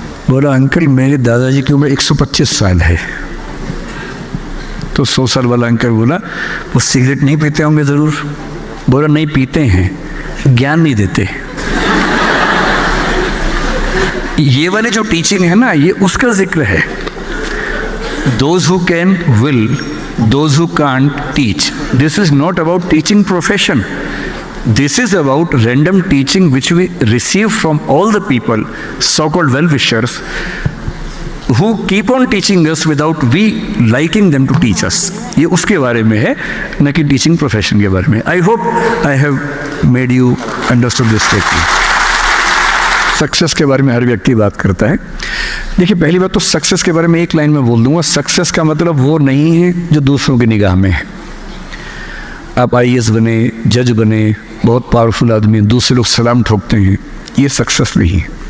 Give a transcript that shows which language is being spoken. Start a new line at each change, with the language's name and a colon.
Hindi: बोला अंकल मेरे दादाजी की उम्र 125 साल है। तो 100 साल वाला अंकल बोला वो सिगरेट नहीं पीते होंगे ज़रूर? बोला नहीं पीते हैं, ज्ञान नहीं देते। ये वाली जो टीचिंग है ना, ये उसका जिक्र है।
English: Those who can will, those who can't teach. This is not about teaching profession. This is about random teaching which we receive from all the people, so-called well-wishers, who keep on teaching us without we liking them to teach us.
Hindi: ये उसके बारे में है, न कि teaching profession के बारे में।
English: I hope I have made you understood this statement.
Hindi: Success के बारे में हर व्यक्ति बात करता है। देखिए पहली बात तो सक्सेस के बारे में एक लाइन में बोल दूंगा, सक्सेस का मतलब वो नहीं है जो दूसरों की निगाह में है। आप आईएएस बने, जज बने, बहुत पावरफुल आदमी, दूसरे लोग सलाम ठोकते हैं, ये सक्सेस नहीं है।